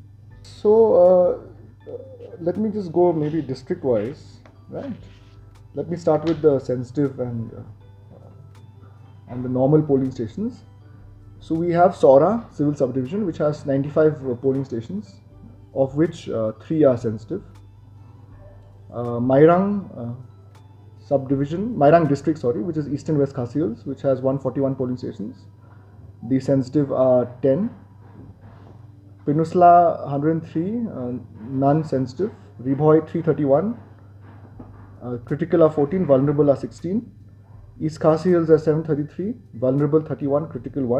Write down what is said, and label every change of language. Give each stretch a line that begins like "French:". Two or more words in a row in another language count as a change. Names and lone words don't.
English: So let me just go maybe district wise, right? Let me start with the sensitive and the normal polling stations. So we have Sora civil subdivision, which has 95 polling stations, of which 3 are sensitive. Mairang Mairang district, which is Eastern West Khasi Hills, which has 141 polling stations. The sensitive are 10. Pirnusla 103, non-sensitive. Ribhoi 331. Critical are 14, vulnerable are 16. East Khasi Hills has 733, vulnerable 31, critical 1.